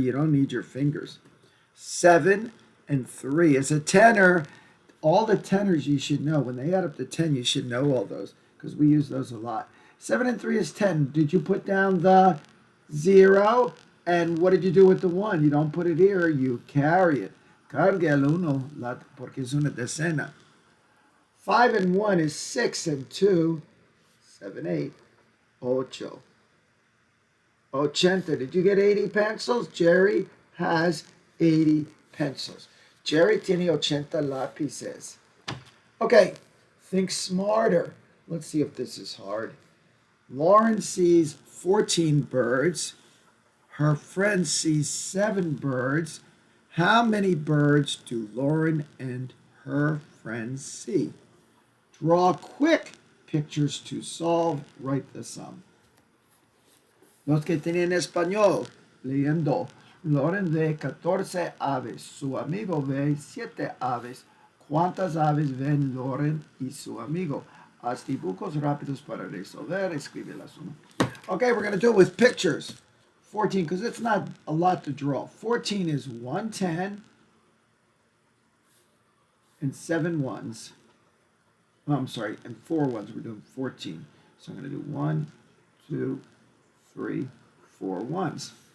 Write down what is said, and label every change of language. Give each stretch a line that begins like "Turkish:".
English: You don't need your fingers. 7 and 3. It's a tenor. All the tenors you should know. When they add up to 10, you should know all those because we use those a lot. 7 and 3 is 10. Did you put down the 0? And what did you do with the 1? You don't put it here. You carry it.
Spanish: Cargue el uno porque es una decena.
English: 5 and 1 is 6 and 2. 7, 8.
Spanish: Ocho.
English: 80. Did you get 80 pencils? Jerry has 80 pencils.
Spanish: Jerry tiene 80 lápices.
English: Okay, think smarter. Let's see if this is hard. Lauren sees 14 birds. Her friend sees 7 birds. How many birds do Lauren and her friends see? Draw quick pictures to solve. Write the sum.
Spanish: Los que tienen español, leyendo. Lauren ve 14 aves. Su amigo ve 7 aves. ¿Cuántas aves ven Lauren y su amigo? Haz dibujos rápidos para resolver. Escribe la suma.
English: Okay, we're going to do it with pictures. 14, because it's not a lot to draw. 14 is 110 and 7 ones. Oh, I'm sorry, and 4 ones. We're doing 14. So I'm going to do 1, 2, 3, 4 ones.